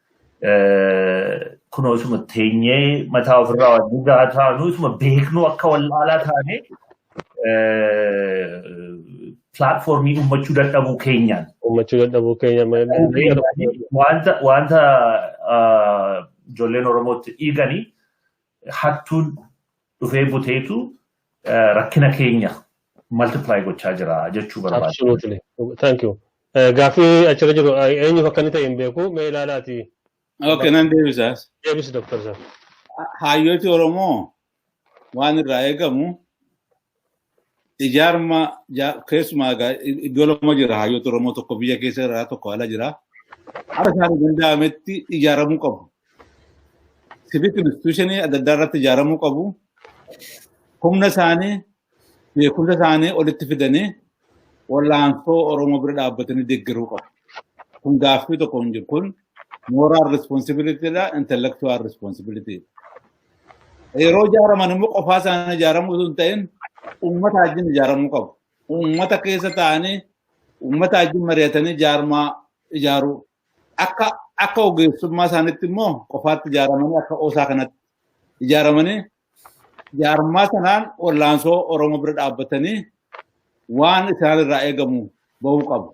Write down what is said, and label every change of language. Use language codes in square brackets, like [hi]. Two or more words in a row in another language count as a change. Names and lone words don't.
[om] Kunoo isuma teenyee mataa ofirraa wajjin taanu isuma beeknu akka wallaalaa taane platformii ummachuu dadhabuu keenyaan. Wanta ijoolleen Oromootti dhiiganii hattuun dhufee buteetu rakkina keenya multiply gochaa jira jechuu barbaada. [en] Absolutely. Thank you. [om] Gaaffii achirra jiru eenyuuf akka inni ta'e hin beeku mee ilaalaati. Okay, nan deebisaas. Deebisi Dr. Sir. Hayyooti Oromoo waan irraa eegamu ijaarma keessumaa iddoo lama jira hayyooti Oromoo tokko biyya keessa irraa tokko ala jira. Har'a isaan danda'ametti ijaaramuu qabu. [en] Civic institutionii [om] adda addaa irratti ijaaramuu qabu. Humna isaanii beekumsa isaanii olitti fidanii wallaansoo Oromoo bira dhaabbatanii deeggaruu qabu. Kun gaaffii tokko hin jiru kun [en] moral responsibility da intellectual responsibility. [om] Yeroo ijaaraman immoo qofaa isaanii ijaaramuu osoo hin ta'in uummata wajjin ijaaramuu qabu. Uummata keessa ta'anii uummata wajjin mari'atanii ijaaruu. Akka ogeessummaa isaaniitti immoo qofaatti ijaaramanii akka osaa kanatti ijaaramanii ijaarummaa sanaan wallaansoo Oromoo bira dhaabbatanii waan isaan irraa eegamu bahuu qabu.